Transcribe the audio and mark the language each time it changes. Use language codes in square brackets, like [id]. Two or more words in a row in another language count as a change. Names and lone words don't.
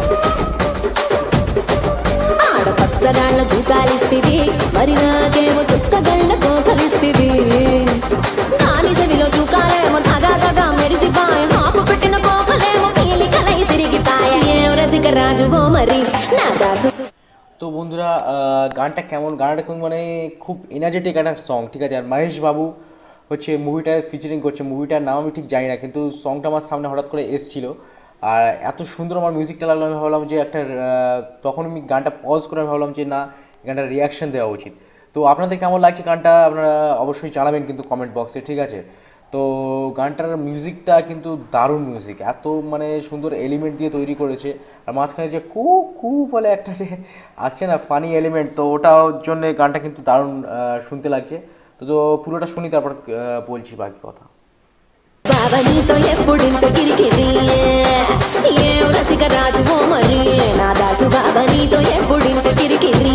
[te] ఆడపచ్చరాళ్ళ జూకాలిస్తివి మరి నాకేమో చుక్కగళ్ళ కోకలిస్తివి నాని చెవిలో జూకాలేమో తగా తగా మెరిసిపాయ మాపు పెట్టిన కోకలేమో పీలి కలై సిరిగిపాయ ఏం రసిక రాజువో మరి నా దాసు। [bn] তো বন্ধুরা, গানটা কেমন, গানটা কোন মানে খুব এনার্জেটিক একটা সং, ঠিক আছে। আর মহেশ বাবু হচ্ছে মুভিটায় ফিচারিং করছে। মুভিটার নাম আমি ঠিক জানি না, কিন্তু সংটা আমার সামনে হঠাৎ করে এসেছিলো। আর এত সুন্দর আমার মিউজিকটা লাগলো, আমি ভাবলাম যে একটা তখন আমি গানটা পজ করে আমি ভাবলাম যে না, গানটা রিয়াকশন দেওয়া উচিত। তো আপনাদের কেমন লাগছে গানটা আপনারা অবশ্যই জানাবেন কিন্তু [en] comment boxe, [bn] ঠিক আছে। তো গানটার মিউজিকটা কিন্তু দারুণ মিউজিক, এত মানে সুন্দর এলিমেন্ট দিয়ে তৈরি করেছে। আর মাঝখানে যে কু কু বলে একটা যে আছে না [en] funny element, [bn] তো ওটার জন্য গানটা কিন্তু দারুণ শুনতে লাগছে। তো পুরোটা শুনি, তারপর বলছি বাকি কথা। [te] బాబా నీతో ఎప్పుడింత కిరికిరి ఏం రసిక రాజువో మరి నా దాసు బాబా నీతో ఎప్పుడింత కిరికిరి